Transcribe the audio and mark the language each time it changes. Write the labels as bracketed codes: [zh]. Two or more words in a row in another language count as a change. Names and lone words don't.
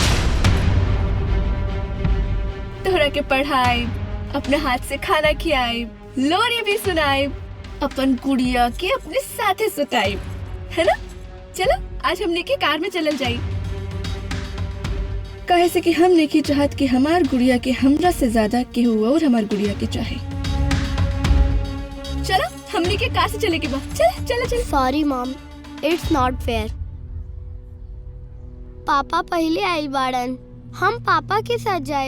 [bho] तोहरा के पढ़ाई, अपने हाथ से खाना खियाई, लोरी भी सुनाई, अपन गुड़िया के अपने साथे सुताई, है ना? चलो आज हमने के कार में चलल जाई। कहे से कि हमने की चाहत कि हमार गुड़िया के हमरा से ज्यादा केहू और हमार गुड़िया के चाहे। चलो हमने के कार से चले के बाद चल चल चल। [en] Sorry mom, it's not fair. [bho] पापा पहले आइल बाड़न, हम पापा के साथ जाए।